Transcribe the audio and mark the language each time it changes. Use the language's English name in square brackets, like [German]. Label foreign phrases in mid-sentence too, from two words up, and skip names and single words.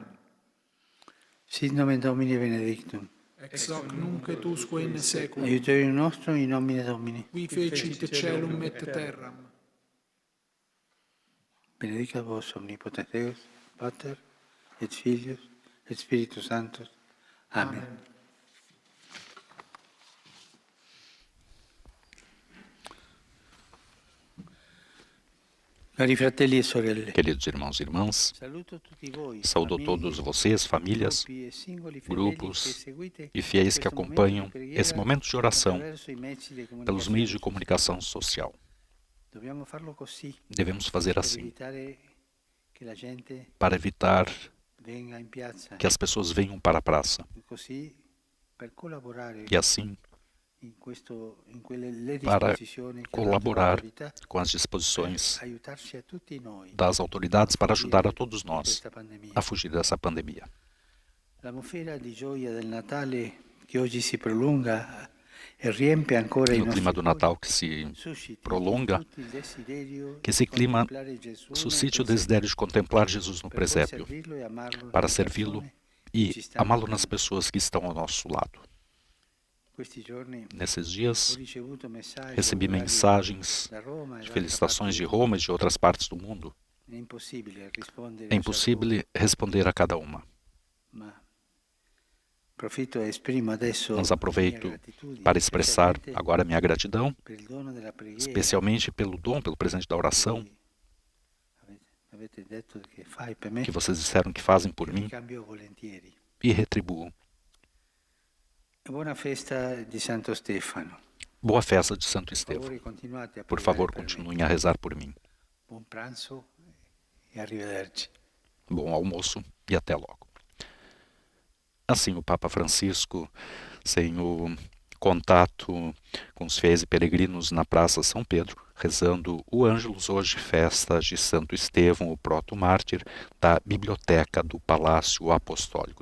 [Latin] Sit nomen Domini benedictum. Ex hoc nunc et usque in saeculum. Aiuterium nostrum in nomine Domini. Qui fecit caelum et terram. Benedicat vos omnipotens Deus, Pater, et Filius, et Spiritus Sanctus. Amen. [Italian] Cari fratelli e sorelle, [Portuguese] Queridos irmãos e irmãs, [Italian] saluto tutti voi, [Portuguese] saúdo [Italian] famiglie, [Portuguese] todos vocês, famílias, [Italian] gruppi e singoli fedeli [Portuguese] grupos [Italian] che seguite [Portuguese] e fiéis que [Italian] questo [Portuguese] acompanham [Italian] momento di preghiera [Portuguese] esse momento de oração [Italian] attraverso i mezzi di [Portuguese] pelos meios de [Italian] comunicazione. [Portuguese] comunicação social. [Italian] Dobbiamo farlo così [Portuguese] Devemos fazer [Italian] per [Portuguese] assim, [Italian] evitare che la gente [Portuguese] para evitar [Italian] venga in piazza [Portuguese] que as pessoas venham para a praça. [Italian] e così per collaborare [Portuguese] E assim, [Italian] in quelle [Portuguese] para [Italian] disposizioni che [Portuguese] colaborar [Italian] l'autorità [Portuguese] com as disposições [Italian] aiutarci a tutti noi [Portuguese] das autoridades para ajudar a todos [Italian] in [Portuguese] nós [Italian] questa pandemia. [Portuguese] a fugir dessa pandemia. [Italian] L'atmosfera di gioia del Natale che oggi si prolunga e riempie ancora i [Portuguese] E o clima [Italian] nostri [Portuguese] do [Italian] cuori, [Portuguese] Natal que se [Italian] susciti [Portuguese] prolonga, [Italian] in tutti il desiderio [Portuguese] que esse [Italian] di [Portuguese] clima [Italian] contemplare Gesù nel [Portuguese] suscite o [Italian] presepio, [Portuguese] desidério de contemplar Jesus no [Italian] per poi [Portuguese] presépio, [Italian] servirlo e amarlo [Portuguese] para [Italian] nelle [Portuguese] servi-lo [Italian] persone [Portuguese] e [Italian] che ci stanno [Portuguese] amá-lo nas [Italian] accanto. [Portuguese] pessoas que estão ao nosso lado. [Italian] Questi giorni [Portuguese] Nesses [Italian] ho [Portuguese] dias, [Italian] ricevuto messaggi [Portuguese] recebi [Italian] augurali [Portuguese] mensagens [Italian] da Roma e [Portuguese] de [Italian] da altre [Portuguese] felicitações [Italian] parti [Portuguese] de [Italian] del [Portuguese] Roma e de outras partes do mundo. [Italian] mondo. È impossibile rispondere [Portuguese] É a impossível responder a cada uma. [Italian] ciascuno, ma approfitto e esprimo adesso [Portuguese] Mas [Italian] la [Portuguese] aproveito [Italian] mia gratitudine, [Portuguese] para expressar [Italian] specialmente [Portuguese] agora minha gratidão, [Italian] per il dono della preghiera. [Portuguese] especialmente pelo dom, pelo presente da oração [Italian] Avete detto che fai per me, [Portuguese] que vocês disseram que fazem por [Italian] che [Portuguese] mim [Italian] cambio volentieri. [Portuguese] e retribuo. [Italian] E buona festa di Santo Stefano. [Portuguese] Boa festa de Santo [Italian] Per [Portuguese] Estevão. [Italian] favore continuate a [Portuguese] Por [Italian] pregare [Portuguese] favor, [Italian] per me. [Portuguese] continuem a rezar por mim. [Italian] Buon pranzo e arrivederci. [Portuguese] Bom almoço e até logo. Assim, o Papa Francisco, sem o contato com os fiéis e peregrinos na Praça São Pedro, rezando o Ângelus, hoje festa de Santo Estevão, o proto-mártir, da Biblioteca do Palácio Apostólico.